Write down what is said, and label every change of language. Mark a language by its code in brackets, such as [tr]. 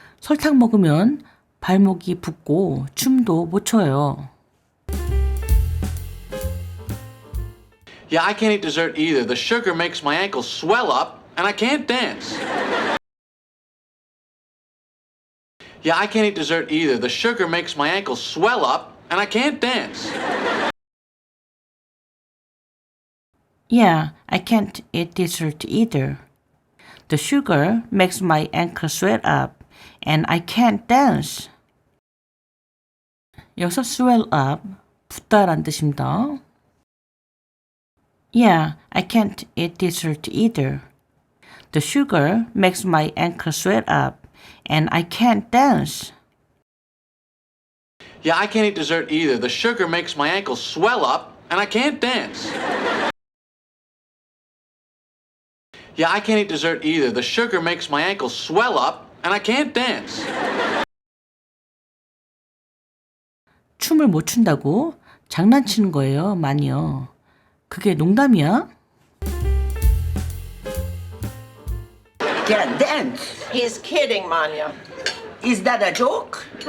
[ko] 설탕 먹으면 발목이 붓고 춤도 못 춰요. [en] Yeah, I can't eat dessert either. The sugar makes my ankles swell up, and I can't dance. Yeah, I can't eat dessert either. The sugar makes my ankles swell up, and I can't dance. Yeah, I can't eat dessert either. The sugar makes my ankle swell up, and I can't dance. [ko] 여기서 swell up, 붓다란 뜻입니다. [en] Yeah, I can't eat dessert either. The sugar makes my ankle swell up, and I can't dance. Yeah, I can't eat dessert either. The sugar makes my ankles swell up, and I can't dance. Yeah, I can't eat dessert either. The sugar makes my ankles swell up, and I can't dance. [ko] 춤을 못 춘다고? 장난치는 거예요, 많이요. 그게 농담이야? [en] Can't dance. He's kidding, Manya. Is that a joke?